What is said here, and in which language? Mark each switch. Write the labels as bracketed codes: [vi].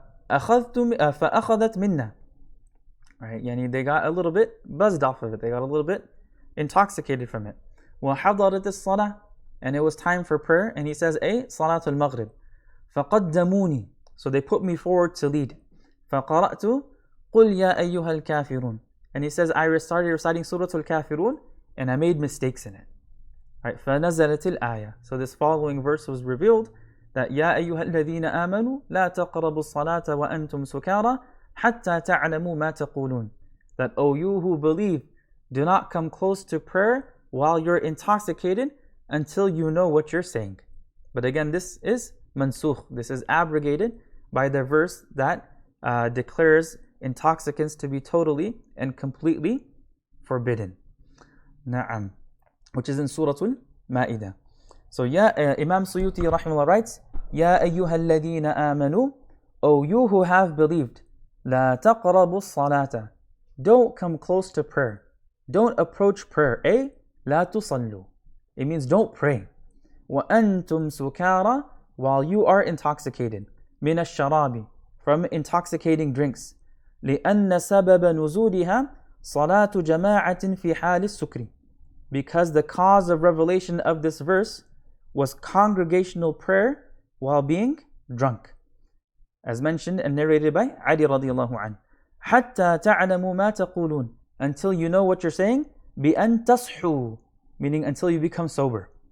[ar] فأخذت منا. [en] Right? Yani they got a little bit buzzed off of it. They got a little bit intoxicated from it. [ar] وحضرت الصلاة, [en] and it was time for prayer. And he says, [ar] صلاة المغرب. فقدموني, [en] so they put me forward to lead. [ar] فقرأت قل يا أيها الكافرون. [en] And he says, I started reciting Surah al-Kafirun, and I made mistakes in it. Right? [ar] فنزلت الآية. [en] So this following verse was revealed, that [ar] يا أيها الذين آمنوا لا تقربوا الصلاة وأنتم سكارى حتى تعلموا ما تقولون. [en] That, O you who believe, do not come close to prayer while you're intoxicated until you know what you're saying. But again, this is mansukh. This is abrogated by the verse that declares intoxicants to be totally and completely forbidden. Na'am. Which is in Surah Al-Ma'idah. So Imam Suyuti rahimahullah writes, [ar] Ya ayyuha alladhina amanu, [en] O you who have believed, [ar] La taqrabu salata, [en] don't come close to prayer. Don't approach prayer. [ar] La tusallu. [en] It means don't pray. [ar] Wa antum sukara, [en] while you are intoxicated. [ar] Min ash-sharabi, [en] from intoxicating drinks. [ar] لأن سبب نزولها صلاة جماعة في حال السكر. [en] Because the cause of revelation of this verse was congregational prayer while being drunk. As mentioned and narrated by Ali radiallahu anhu. [ar] حتى تعلموا ما تقولون, [en] until you know what you're saying. [ar] بأن تصحوا, [en] meaning until you become sober.